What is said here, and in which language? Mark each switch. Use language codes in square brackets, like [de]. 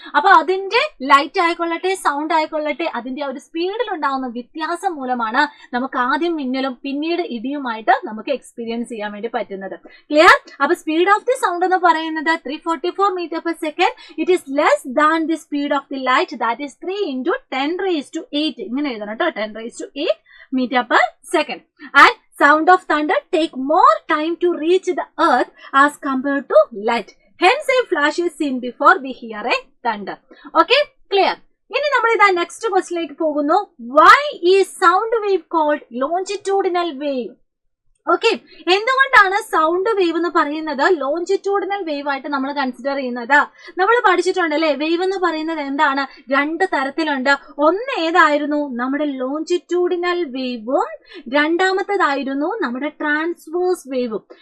[ml] അപ്പൊ അതിന്റെ ലൈറ്റ് ആയിക്കൊള്ളട്ടെ, സൗണ്ട് ആയിക്കൊള്ളട്ടെ, അതിന്റെ ആ ഒരു സ്പീഡിൽ ഉണ്ടാകുന്ന വ്യത്യാസം മൂലമാണ് നമുക്ക് ആദ്യം മിന്നലും പിന്നീട് ഇടിയുമായിട്ട് നമുക്ക് എക്സ്പീരിയൻസ് ചെയ്യാൻ വേണ്ടി പറ്റുന്നത്. ക്ലിയർ? അപ്പൊ സ്പീഡ് ഓഫ് ദി സൗണ്ട് എന്ന് പറയുന്നത് 344 m/s. [en] It is less than the speed of the light, that is 3 × 10⁸. [ml] ഇങ്ങനെ എഴുതണം കേട്ടോ, 10⁸ m/s. [en] And sound of thunder take more time to reach the earth as compared to light. Hence a flash is seen before we hear a thunder. Okay, clear? [ml] ഇനി നമ്മൾ ഇതാ next ക്വസ്റ്റ്യനിലേക്ക് പോകുന്നു. [en] Why is sound wave called longitudinal wave? [ml] Okay, എന്തുകൊണ്ടാണ് sound wave എന്ന് പറയുന്നത് longitudinal wave ആയിട്ട് നമ്മൾ കൺസിഡർ ചെയ്യുന്നത്? നമ്മൾ പഠിച്ചിട്ടുണ്ടല്ലേ, വേവ് എന്ന് പറയുന്നത് എന്താണ്? 2 തരത്തിലുണ്ട്. ഒന്ന് ഏതായിരുന്നു? നമ്മുടെ ലോഞ്ചിറ്റ്യൂഡിനൽ വേവും രണ്ടാമത്തേതായിരുന്നു നമ്മുടെ ട്രാൻസ്വേഴ്സ് വേവും.